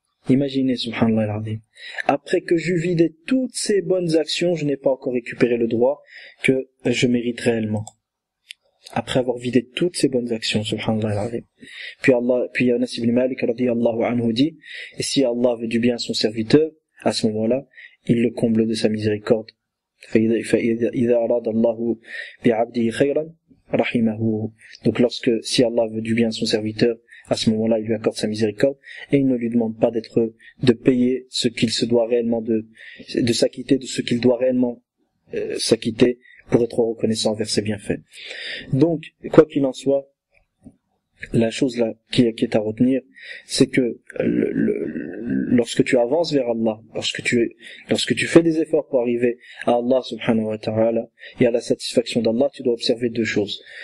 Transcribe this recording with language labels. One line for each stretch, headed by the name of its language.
French: Imaginez, subhanallah al-azim. Après que j'eus vidé toutes ces bonnes actions, je n'ai pas encore récupéré le droit que je mérite réellement. Après avoir vidé toutes ces bonnes actions, subhanallah al-azim. Puis Anas ibn Malik radiyallahu anhu dit, et si Allah veut du bien à son serviteur, à ce moment-là, il le comble de sa miséricorde.
Arabic: فإذا أراد الله بعبده خيرا رحمه.
French: Donc si Allah veut du bien à son serviteur, à ce moment-là, il lui accorde sa miséricorde et il ne lui demande pas de payer ce qu'il se doit réellement de s'acquitter de ce qu'il doit réellement s'acquitter pour être reconnaissant envers ses bienfaits. Donc, quoi qu'il en soit, la chose là qui est à retenir, c'est que lorsque tu avances vers Allah, lorsque tu fais des efforts pour arriver à Allah subhanahu wa ta'ala et à la satisfaction d'Allah, tu dois observer deux choses.